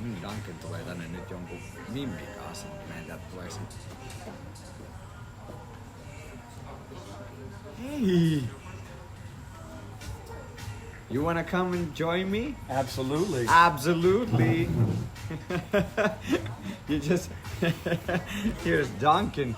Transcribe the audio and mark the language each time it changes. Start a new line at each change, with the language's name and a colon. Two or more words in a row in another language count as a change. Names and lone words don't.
Finnish: Duncan tulee tänne nyt jonkun mimmin kanssa. Meidän täältä tulee sen.
English: Hey! You wanna come and join me? Absolutely. Absolutely. You just here's Duncan.